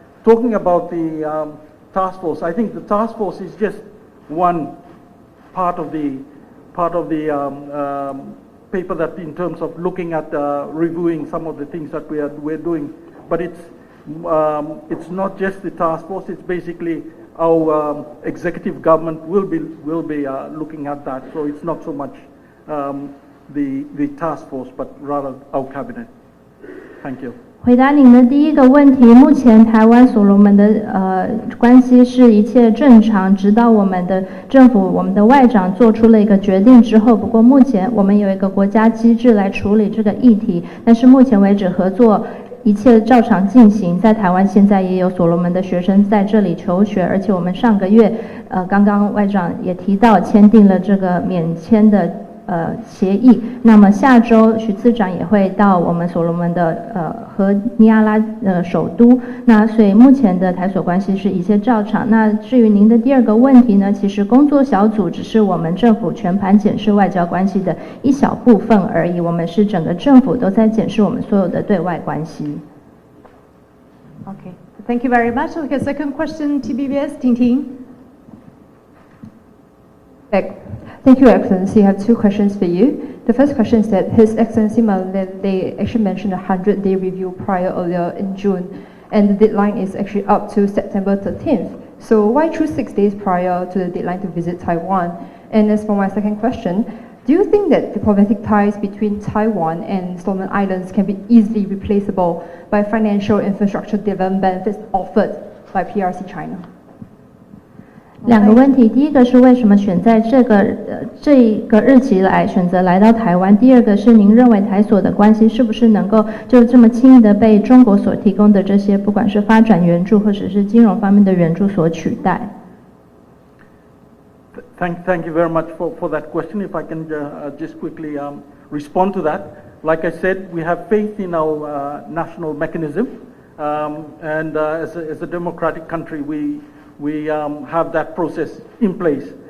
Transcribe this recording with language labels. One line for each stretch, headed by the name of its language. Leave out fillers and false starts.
English: Talking about the task force, I think the task force is just one part of the paper that, in terms of looking at reviewing some of the things that we're doing, but it's not just the task force. It's basically our executive government will be looking at that. So it's not so much the task force, but rather our cabinet. Thank you.
Chinese: 回答您的第一个问题，目前台湾所罗门的关系是一切正常，直到我们的政府、我们的外长做出了一个决定之后。不过目前我们有一个国家机制来处理这个议题，但是目前为止合作一切照常进行。在台湾现在也有所罗门的学生在这里求学，而且我们上个月刚刚外长也提到签订了这个免签的协议。那么下周徐次长也会到我们所罗门的和尼亚拉首都。那所以目前的台所关系是一切照常。那至于您的第二个问题呢，其实工作小组只是我们政府全盘检视外交关系的一小部分而已，我们是整个政府都在检视我们所有的对外关系。
English: Okay, thank you very much. Okay, second question, TBBS, Ting Ting. Thank you, Excellency. I have two questions for you. The first question is that His Excellency Manele actually mentioned a 100-day review prior earlier in June, and the deadline is actually up to September 13th. So why choose 6 days prior to the deadline to visit Taiwan? And as for my second question, do you think that diplomatic ties between Taiwan and Solomon Islands can be easily replaceable by financial infrastructure development benefits offered by PRC China?
Chinese: 两个问题，第一个是为什么选在这个日期选择来到台湾？第二个是您认为台所的关系是不是能够就这么轻易的被中国所提供的这些不管是发展援助或者是金融方面的援助所取代？
English: Thank you very much for that question. If I can just quickly respond to that. Like I said, we have faith in our national mechanism, and as a democratic country, we have that process in place.